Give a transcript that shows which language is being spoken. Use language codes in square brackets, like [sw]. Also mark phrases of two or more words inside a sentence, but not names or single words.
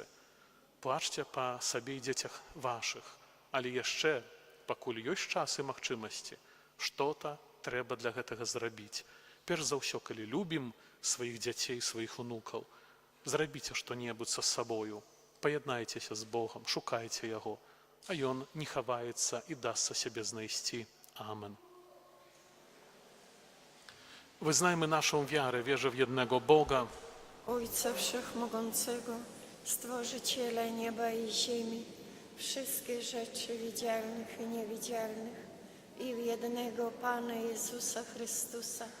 [be] Плачце па сабе і дзецях вашых, але яшчэ, пакуль ёсць час і магчымасці, што-то трэба для гэтага зрабіць. Перш за ўсё, калі любім сваіх дзяцей, сваіх унукаў, зрабіце што-небудзь са сабою, паяднайцеся з Богам, шукайце Яго, а Ён не хаваецца і дасца сябе знайсці. [pl] Amen. Wyznajmy naszą wiarę, wierzę w jednego Boga, Ojca Wszechmogącego, Stworzyciela nieba i ziemi, wszystkich rzeczy widzialnych i niewidzialnych, i w jednego Pana Jezusa Chrystusa,